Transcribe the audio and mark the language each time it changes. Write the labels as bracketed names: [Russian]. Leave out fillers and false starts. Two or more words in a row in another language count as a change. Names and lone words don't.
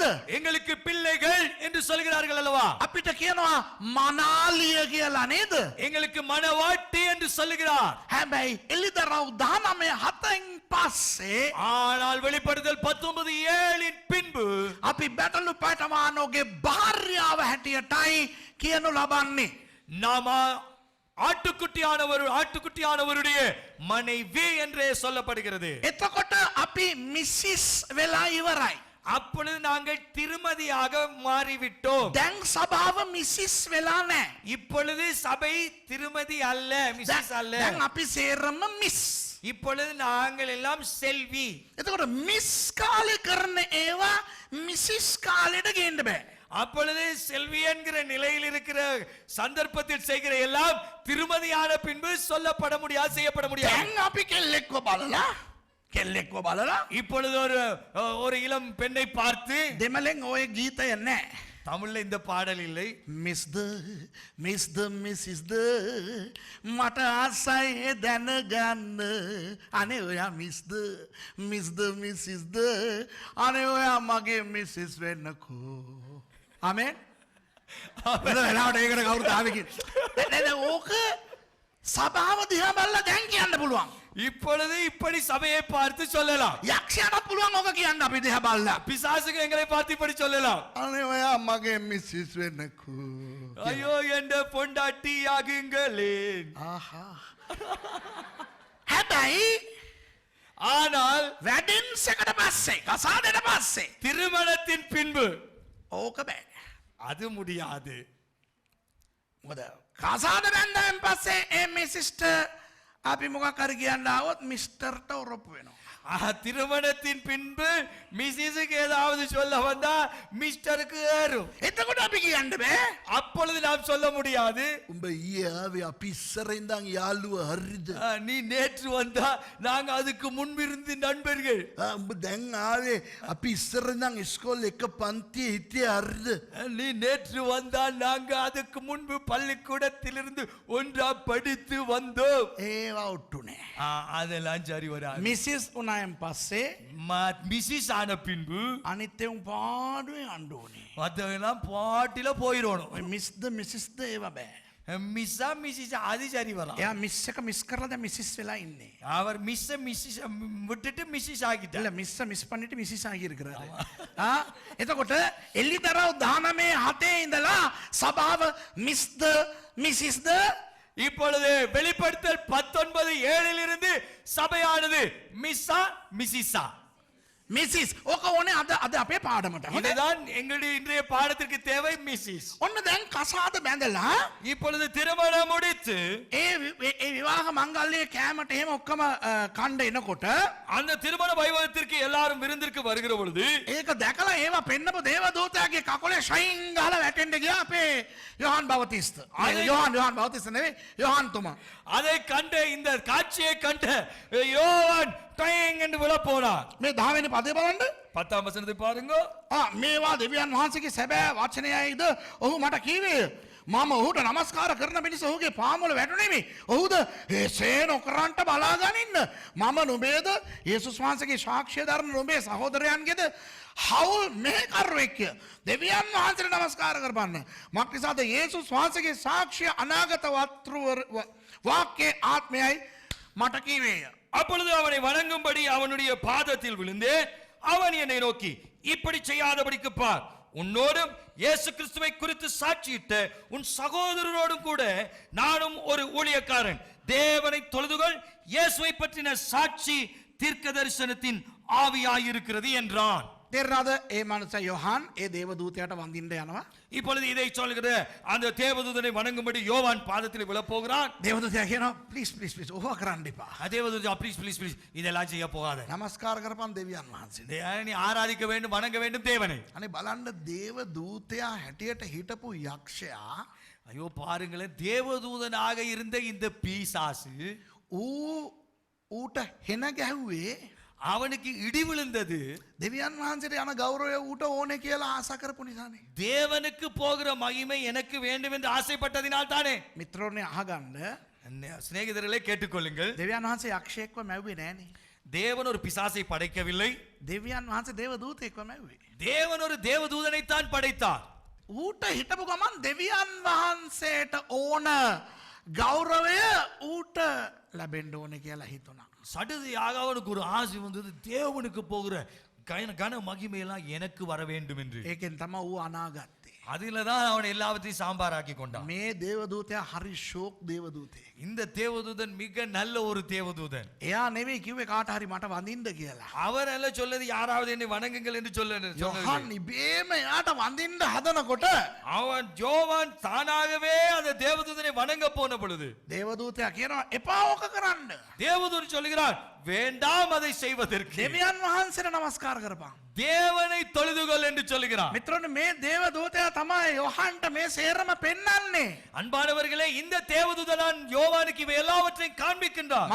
[Tamil] எங்களுக்கு பிள்ளைகள் என்று சொல்கிறார்கள் அல்லவா? [Sinhala] අපිට කියනවා මනාලිය කියලා නේද? [Tamil] எங்களுக்கு மனவாட்டி என்று சொல்லுகிறார். [Sinhala] හැබැයි එළිදරව් 19:7 පස්සේ [Tamil] ஆனால் வெளிப்படுத்தல் 19:7 பின்பு [Sinhala] අපි බැටළු පැටවානෝගේ භාර්යාව හැටියටයි කියනු ලබන්නේ. [Tamil] நாம ஆட்டுக்குட்டியானவருடைய மனைவி என்றே சொல்லப்படுகிறது. [Sinhala] එතකොට අපි මිසිස් වෙලා ඉවරයි. [Tamil] அப்பொழுது நாங்கள் திருமதியாக மாறிவிட்டோம். [Sinhala] දැන් සභාව මිසිස් වෙලා නැහැ. [Tamil] இப்பொழுது சபை திருமதி அல்ல, மிஸ்ஸஸ் அல்ல. [Sinhala] දැන් අපි සේරම මිස්. [Tamil] இப்பொழுது நாங்கள் எல்லாம் செல்வி. [Sinhala] එතකොට මිස් කාලේ කරන ඒවා මිසිස් කාලෙට ගේන්න බෑ. [Tamil] அப்பொழுது செல்வி என்கிற நிலையில் இருக்கிற சந்தர்ப்பத்தில் செய்கிற எல்லாம் திருமதியான பின்பு சொல்லப்பட முடியாது, செய்யப்பட முடியாது. [Sinhala] දැන් අපි කෙල්ලෙක්ව බලලා [Tamil] இப்பொழுது ஒரு இளம் பெண்ணை பார்த்து, [Sinhala] දෙමළෙන් ඔය ගීතය නැහැ. [Tamil] தமிழ்ல இந்த பாடல் இல்லை. [Sinhala] මිස්ද මිසිස්ද මට ආසයි දැනගන්න. අනේ ඔයා මිස්ද මිසිස්ද අනේ ඔයා මගේ මිසිස් වෙන්නකෝ. ආමෙන්. වෙලාවට ඒකට කවුරුත් ආවේ කියලා. ඕක සභාව දිහා බලලා දැන් කියන්න පුළුවන්. [Tamil] இப்பொழுது இப்படி சபையை பார்த்து சொல்லலாம். [Sinhala] යක්ෂයාට පුළුවන් ඕක කියන්න අපි දිහා බලලා. [Tamil] பிசாசுக்கு எங்களை பார்த்து இப்படி சொல்லலாம். [Sinhala] අනේ ඔයා මගේ මිසිස් වෙන්නකෝ. [Tamil] ஐயோ என்ற பொண்டாட்டி ஆகுங்களே. [Sinhala] ආහා. හැබැයි [Tamil] ஆனால் [Sinhala] weddings එකට පස්සේ කසාදෙට පස්සේ [Tamil] திருமணத்தின் பின்பு [Sinhala] ඕක බෑ. [Tamil] அது முடியாது. [Sinhala] මොකද කසාද බැන්දාන් පස්සේ ඒ මිසිස්ට අපි මොකක් හරි කියන්න ආවොත් මිස්ටර්ට ඔරොප්පු වෙනවා. [Tamil] திருமணத்தின் பின்பு மிஸ்ஸஸுக்கு ஏதாவது சொல்ல வந்தா மிஸ்டருக்கு ஏறும். [Sinhala] එතකොට අපි කියන්න බෑ. [Tamil] அப்பொழுது நாம் சொல்ல முடியாது. [Sinhala] උඹ ඊයේ ආවේ අපි ඉස්සර ඉඳන් යාළුව හරිද? [Tamil] நீ நேற்று வந்தா நாங்க அதுக்கு முன்பிருந்து நண்பர்கள். [Sinhala] උඹ දැන් ආවේ අපි ඉස්සර ඉඳන් ඉස්කෝලේ එක පන්තියේ හිටියේ හරිද? [Tamil] நீ நேற்று வந்தா நாங்க அதுக்கு முன்பு பள்ளிக்கூடத்திலிருந்து ஒன்றா படித்து வந்தோம். [Sinhala] ඒවා ඔට්ටු නෑ. [Tamil] அதெல்லாம் சரி வராது. [Sinhala] මිසිස් උනායන් පස්සේ [Tamil] மிஸ்ஸஸ் ஆன பின்பு [Sinhala] අනිත් එවුන් පාඩුවේ යන්න ඕනේ. [Tamil] மற்றவெல்லாம் பாட்டில போயிடணும். [Sinhala] ඔය මිස්ද මිසිස්ද ඒවා බෑ. [Tamil] மிஸ்ஸா மிஸ்ஸஸ் அது சரி வரலாம். [Sinhala] එයා මිස් එක මිස් කරලා දැන් මිසිස් වෙලා ඉන්නේ. [Tamil] அவர் மிஸ்ஸஸ் விட்டுட்டு மிஸ்ஸஸ் ஆகிட்டார். இல்ல [English] Miss miss [Tamil] பண்ணிட்டு மிஸ்ஸஸ் ஆகி இருக்கிறாரு. [Sinhala] එතකොට එල්ලිතරව 19:07 ඉඳලා සභාව මිස්ද මිසිස්ද [Tamil] இப்பொழுது வெளிப்படுத்தல் 19:7 இருந்து சபையானது மிஸ்ஸா மிஸ்ஸஸா [Sinhala] මිසිස් ඕක ඕනේ අද අපේ පාඩමට. [Tamil] இதுதான் எங்களுடைய இன்றைய பாடத்திற்கு தேவை. மிஸ்ஸஸ் [Sinhala] ඔන්න දැන් කසාද බැඳලා [Tamil] இப்பொழுது திருமணம் முடித்து [Sinhala] ඒ විවාහ මංගල්‍යයේ කෑමට එහෙම ඔක්කොම කණ්ඩ එනකොට [Tamil] அந்த திருமண வைபவத்திற்கு எல்லாரும் விருந்திற்கு வருகிற பொழுது [Sinhala] ඒක දැකලා ඒවා පෙන්නපු දේවදූතයාගේ කකුලේ ෂයින් ගහලා වැටෙන්න ගියා අපේ යොහන් බවතිස්ත. යොහන් බවතිස්ත නෙවෙයි යොහන් තුමා. [Tamil] அதை கண்ட இந்த காட்சியை கண்ட யோவான் டைங் என்று விழ போனார். [Sinhala] මේ 10 වෙනි පදේ බලන්න. [Tamil] 10ாம் வசனத்தை பாருங்க. [Sinhala] මේවා දෙවියන් වහන්සේගේ සැබෑ වචනයයිද ඔහු මට කීවේ. මම ඔහුට නමස්කාර කරන මිනිස් ඔහුගේ පාමුල වැටුණෙමි. ඔහුද එසේ නොකරන්ට බලාගනින්න. මම නුඹේද යේසුස් වහන්සේගේ සාක්ෂිය දරන නුඹේ සහෝදරයන්ගේද හවුල් මෙහෙකරුවෙක්. දෙවියන් වහන්සේට නමස්කාර කරපන්න. මක් නිසාද යේසුස් වහන්සේගේ සාක්ෂිය අනාගත වාක්‍යයේ ආත්මයයි මට කීවේය. [Tamil] அப்பொழுது அவனை வணங்கும்படி அவனுடைய பாதத்தில் விழுந்தேன். அவன் என்னை நோக்கி, இப்படி செய்யாதபடிக்கு பார், உன்னோடும் இயேசு கிறிஸ்துவை குறித்து சாட்சியிட்ட உன் சகோதரரோடும் கூட நானும் ஒரு ஊழியக்காரன். தேவனை தொழுதுகள், இயேசுவை பற்றின சாட்சி தீர்க்க தரிசனத்தின் ஆவியாயிருக்கிறது என்றான். [Sinhala] තේරෙනවද? ඒ මනුස්ස යොහන් ඒ දේවදූතයාට වඳින්න යනවා. [Tamil] இப்பொழுது இதை சொல்கிற அந்த தேவதூதனை வணங்கும்படி யோவான் பாதத்தில் விழப் போகிறான். [Sinhala] දේවදූතයා කියනවා ප්ලීස් ඕවා කරන්න එපා. [Tamil] தேவதூதா ப்ளீஸ் இதெல்லாம் செய்ய போகாத. [Sinhala] නමස්කාර කරපන් දෙවියන් වහන්සේට. [Tamil] நீ ஆராதிக்க வேண்டும், வணங்க வேண்டும் தேவனை. [Sinhala] අනේ බලන්න දේවදූතයා හැටියට හිටපු යක්ෂයා [Tamil] ஐயோ பாருங்களேன், தேவதூதனாக இருந்த இந்த பீசாசு [Sinhala] ඌට හෙන ගැහුවේ [Tamil] அவனுக்கு இடி விழுந்தது. [Sinhala] දෙවියන් වහන්සේට යන ගෞරවය ඌට ඕනේ කියලා ආශා කරපු නිසානේ. [Tamil] தேவனுக்கு போகிற மகிமை எனக்கு வேண்டும் என்று ஆசைப்பட்டதினால் தானே. [Sinhala] මිත්‍රෝනේ අහගන්න. [Tamil] சிநேகிதர்களே கேட்டுக்கொள்ளுங்கள். [Sinhala] දෙවියන් වහන්සේ යක්ෂයෙක්ව මැව්වේ නෑනේ. [Tamil] தேவன் ஒரு பிசாசை படைக்கவில்லை. [Sinhala] දෙවියන් වහන්සේ දේවදූතයෙක්ව මැව්වේ. [Tamil] தேவன் ஒரு தேவதூதனை தான் படைத்தார். [Sinhala] ඌට හිටපු ගමන් දෙවියන් වහන්සේට ඕන ගෞරවය ඌට ලැබෙන්න ඕනේ කියලා හිතුණා. [Tamil] சடுதியாக அவனுக்கு ஒரு ஆசை வந்தது, தேவனுக்கு போகிற கன மகிமையெல்லாம் எனக்கு வர வேண்டும் என்று. [Sinhala] ඒකෙන් තමයි ඌ අනාගත්තේ. [Tamil] அதிலதான் அவன் எல்லாவற்றையும் சாம்பாராக்கி கொண்டான். [Sinhala] මේ දේවදූතයා හරි ෂෝක් දේවදූතයෙක්. [Tamil] இந்த தேவதூதன் மிக நல்ல ஒரு தேவதூதன். [Sinhala] එයා නෙවෙයි කිව්වේ කාට හරි මට වඳින්න කියලා. [Tamil] அவர் அல்ல சொல்லது யாராவது என்னை வணங்குங்கள் என்று சொல்லல. [Sinhala] යොහන් ඉබේම එයාට වඳින්න හදනකොට [Tamil] அவன் யோவான் தானாகவே அந்த தேவதூதனை வணங்க போன பொழுது [Sinhala] දේවදූතයා කියනවා එපා ඕක කරන්න. [Tamil] தேவதூதன் சொல்கிறார் வேண்டாம் அதை செய்வதற்கு, [Sinhala] දෙවියන් වහන්සේට නමස්කාර කරපන්. [Tamil] தேவனை தொழுதுகொள் என்று சொல்கிறார். [Sinhala] මිත්‍රෝනේ මේ දේවදූතයා තමයි යොහන්ට මේ සේරම පෙන්වන්නේ. [Tamil] அன்பானவர்களே, இந்த தேவதூதன் யோவானுக்கு இவை எல்லாவற்றையும் காண்பிக்கின்றார்.